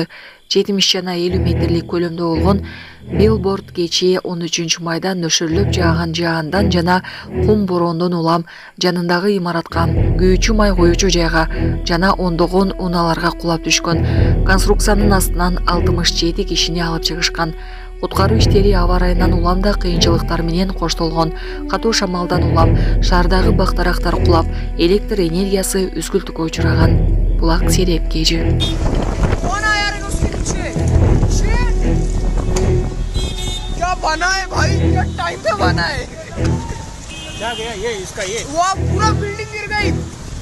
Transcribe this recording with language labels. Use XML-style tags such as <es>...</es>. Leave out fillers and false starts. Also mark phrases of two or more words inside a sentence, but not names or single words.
<ky>70 жана 50 метрлик көлөмдө болгон билборд кечээ 13 майда нөшөрлөп жааган жаандан жана кум бороондон улам жанындагы имаратка, күйүүчү май коюучу жайга жана ондогон унааларга кулап түшкөн. Конструкциянын астынан 67 кишини алып чыгышкан. Куткаруу иштери аба ырайынан улам да кыйынчылыктар менен коштолгон. Катуу шамалдан улам шаардагы бактарактар кулап, электр энергиясы үзгүлтүккө учураган. Булак Сереп KG.</ky> <hi>बना है भाई, क्या टाइम पे बना है। क्या गया ये इसका ये? वो पूरा बिल्डिंग गिर गई।</hi>